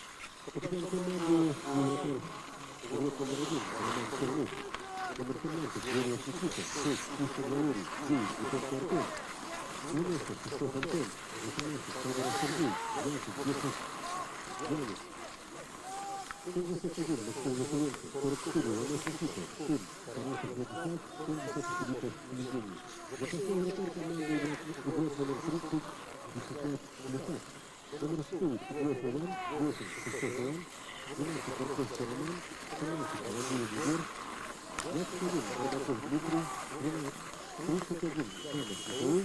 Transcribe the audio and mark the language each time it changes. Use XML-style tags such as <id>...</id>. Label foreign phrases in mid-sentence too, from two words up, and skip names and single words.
<ru>Капитан команды Владимир номер 1, Роман Чернов. Номер 17, Юрий Никита. 6, Киша Валерий. 9, Высоцкий Артем. 12, Шестов Антон. 18, Федоров Сергей. 20, Гершев Янис. 71, Максим Яковенко. 44, Ланос Никита. 7, Тарасов Владислав. 70, Филиппов Евгений. Запасной вратарь команды игрок номер 30, Вячеслав Лисак. Номер 4, Седьмов Иван. 8, Шестов Иван. 12, Барковский Роман. 13, Владимир Егор. 21, Горбачев Дмитрий. 12, 31, Самов Михаил.</ru>